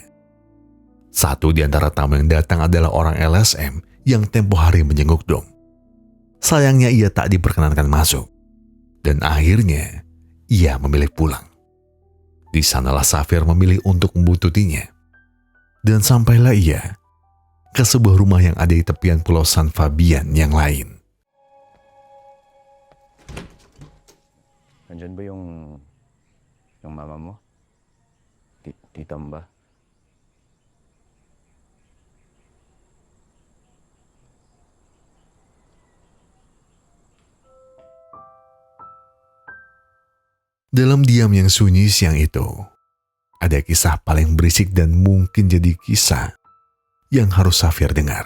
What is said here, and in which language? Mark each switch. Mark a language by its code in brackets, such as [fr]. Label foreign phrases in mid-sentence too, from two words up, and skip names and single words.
[id] Satu di antara tamu yang datang adalah orang LSM yang tempo hari menjenguk Dom. Sayangnya ia tak diperkenankan masuk. Dan akhirnya, ia memilih pulang. Di sanalah Safir memilih untuk membuntutinya. Dan sampailah ia ke sebuah rumah yang ada di tepian Pulau San Fabian yang lain. [tl] Nandyan ba yung mama mo? Tita mo ba? [id] Dalam diam yang sunyi siang itu, ada kisah paling berisik dan mungkin jadi kisah yang harus Safir dengar.